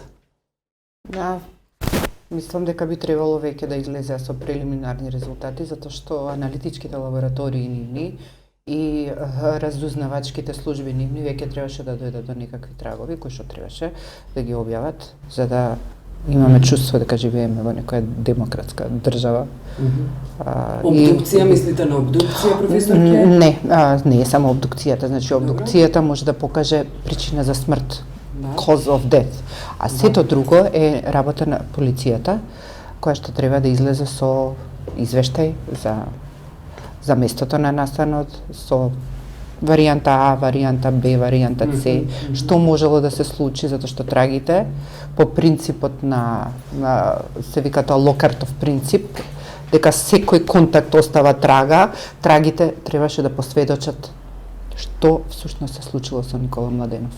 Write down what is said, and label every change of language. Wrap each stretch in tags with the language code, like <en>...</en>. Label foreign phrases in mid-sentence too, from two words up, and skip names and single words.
<mk>Да, мислам дека би требало веќе да излезе со прелиминарни резултати, затоа што аналитичките лаборатории нивни и разузнавачките служби нивни веќе требаше да дојдат до некакви трагови кои што требаше да ги објават, за да имаме чувство дека живееме во некоја демократска држава. Обдукција, мислите на обдукција, професорке? Не е само обдукцијата, значи обдукцијата може да покаже причина за смрт,</mk> <en>cause of death,</en> <mk>а сето друго е работа на полицијата, која што треба да излезе со извештај за местото на настанот, со варијанта А, варијанта Б, варијанта С, што можело да се случи, затоа што трагите, по принципот на се вика тоа Локартов принцип, дека секој контакт остава трага, трагите требаше да посведочат што всушност се случило со Никола Младенов.</mk>